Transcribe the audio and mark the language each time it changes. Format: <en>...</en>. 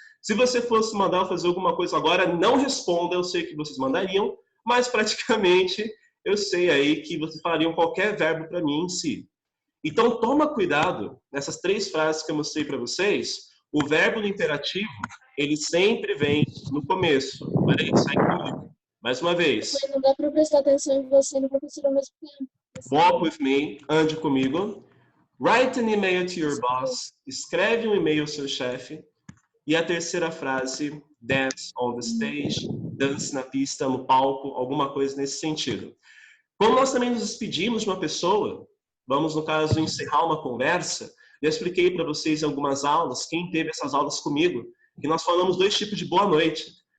<pt>Se você fosse mandar eu fazer alguma coisa agora, não responda, eu sei que vocês mandariam, mas praticamente eu sei aí que vocês falariam qualquer verbo para mim em si. Então toma cuidado nessas 3 frases que eu mostrei para vocês, o verbo no imperativo, ele sempre vem no começo. Olha aí, sai comigo. Mais uma vez. Não dá para prestar atenção em você e no professor ao mesmo tempo.</pt> <en>Walk with me,</en> <pt>ande comigo.</pt> <en>Write an email to your boss.</en> <pt>Escreve um e-mail ao seu chefe. E a terceira frase,</pt> <en>dance on the stage.</en> <pt>Dance na pista, no palco, alguma coisa nesse sentido. Quando nós também nos despedimos de uma pessoa, vamos, no caso, encerrar uma conversa, eu expliquei para vocês em algumas aulas, quem teve essas aulas comigo, que nós falamos 2 tipos de boa noite.</pt>